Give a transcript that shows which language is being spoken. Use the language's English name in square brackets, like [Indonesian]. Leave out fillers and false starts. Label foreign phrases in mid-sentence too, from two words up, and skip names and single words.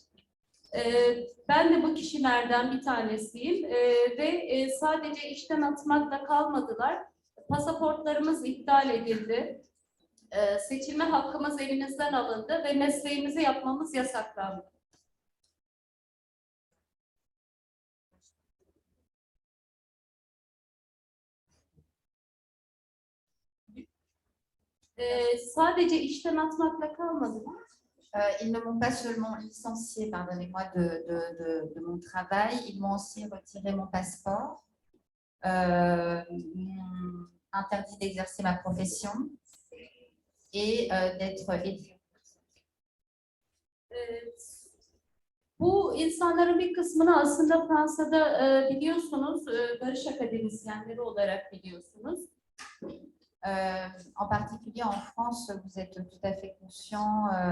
[Turkish] Ben de bu kişilerden bir tanesiyim ve sadece işten atmakla kalmadılar. Pasaportlarımız iptal edildi. Seçilme hakkımız elimizden alındı ve mesleğimizi yapmamız yasaklandı. Sadece işten atmakla kalmadılar. [French] Ils ne m'ont pas seulement licencié, pardonnez-moi, de mon travail, ils m'ont aussi retiré mon passeport, m'ont interdit d'exercer ma profession et d'être éduquée. [Turkish] Bu insanların bir kısmını aslında Fransa'da biliyorsunuz, barış akademisyenleri olarak biliyorsunuz. [French] En particulier en France, vous êtes tout à fait conscient